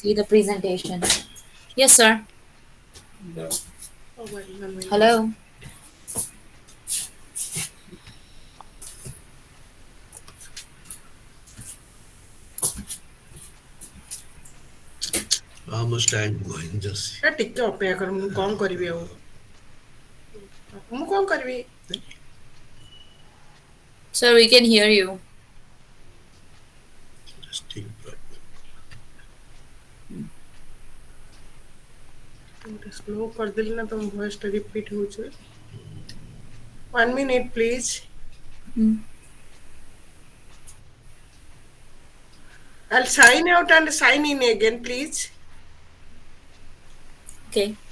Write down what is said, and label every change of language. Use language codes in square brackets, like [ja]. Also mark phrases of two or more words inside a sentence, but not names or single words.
[en] see the presentation. Yes, sir. Hello. How much time going? Just [or] ଟିକେ ଅପେକ୍ଷା କର ମୁଁ କଣ କରିବି ଆଉ ମୁଁ କଣ କରିବି [en] Sir, we can hear you. still. [or] ଗୋଟେ ସ୍ଲୋ କରିଦେଲି ନା ତମ ଭଏସଟା ରିପିଟ୍ ହେଉଛି [en] 1 minute please Mm. I'll sign out and sign in again please Okay.